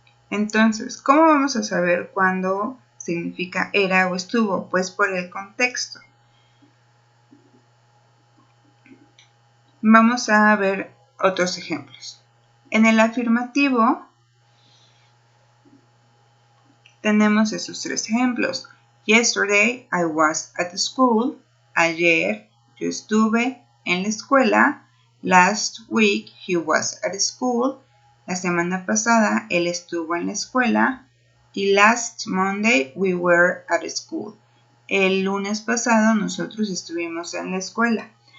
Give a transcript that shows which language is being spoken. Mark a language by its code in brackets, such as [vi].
[es] Entonces, ¿cómo vamos a saber cuándo significa era o estuvo? Pues por el contexto. Vamos a ver otros ejemplos. En el afirmativo tenemos esos tres ejemplos. [en] Yesterday I was at school. [es] Ayer yo estuve en la escuela. [en] Last week he was at school. [es] La semana pasada él estuvo en la escuela. [en] Y last Monday we were at school. [es] El lunes pasado nosotros estuvimos en la escuela.